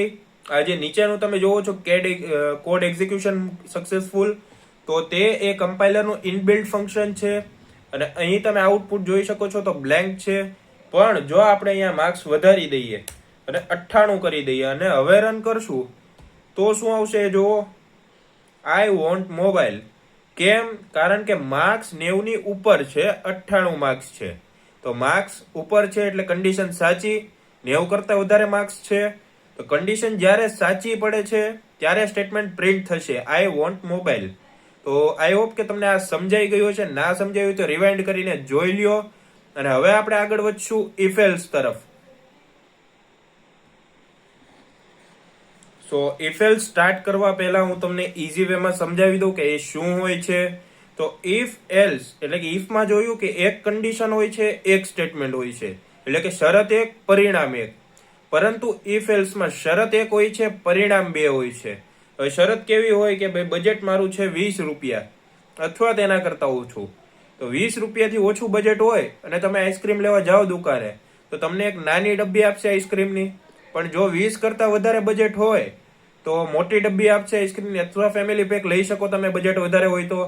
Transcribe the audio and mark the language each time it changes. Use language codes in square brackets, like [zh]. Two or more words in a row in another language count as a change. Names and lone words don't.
[gu] આ જે નીચેનું તમે જોવો છો [en] code execution successful, [gu] તો તે એ કમ્પાઇલરનું [en] inbuilt function [gu] છે. અને અહીં તમે આઉટપુટ જોઈ શકો છો તો બ્લેન્ક છે. પણ જો આપણે અહીંયા માર્ક્સ વધારી દઈએ અને 98 કરી દઈએ અને હવે રન કરશું તો શું આવશે? જુઓ, [en] I want mobile. [gu] કેમ? કારણ કે માર્ક્સ 90 ની ઉપર છે, 98 માર્ક્સ છે. તો માર્ક્સ ઉપર છે એટલે કન્ડિશન સાચી. 90 કરતા વધારે માર્ક્સ છે તો કન્ડિશન જ્યારે સાચી પડે છે ત્યારે સ્ટેટમેન્ટ પ્રિન્ટ થશે [en] I want mobile. [gu] તો [en] I hope [gu] કે તમને આ સમજાઈ ગયું છે. ના સમજાયું તો રિવાઇન્ડ કરીને જોઈ લ્યો. અને હવે આપણે આગળ વધશું [en] if else [gu] તરફ. સો if else સ્ટાર્ટ કરવા પહેલા હું તમને [en] easy way [gu] સમજાવી દઉં કે એ શું હોય છે. તો [en] if else [gu] એટલે કે if માં જોયું કે એક કન્ડિશન હોય છે, એક સ્ટેટમેન્ટ હોય છે, એટલે કે શરત એક, પરિણામ એક. પરંતુ [en] if else [gu] માં શરત એક હોય છે, પરિણામ 2 હોય છે. હવે શરત કેવી હોય કે ભાઈ બજેટ મારું છે 20 રૂપિયા અથવા તેના કરતા ઓછું. તો 20 રૂપિયાથી ઓછું બજેટ હોય અને તમે આઈસ્ક્રીમ લેવા જાઓ દુકાને તો તમને એક નાની ડબ્બી આપશે આઈસ્ક્રીમની. પણ જો 20 કરતા વધારે બજેટ હોય તો મોટી ડબ્બી આપશે આઈસ્ક્રીમની, અથવા [en] family pack [gu] લઈ શકો તમે બજેટ વધારે હોય તો.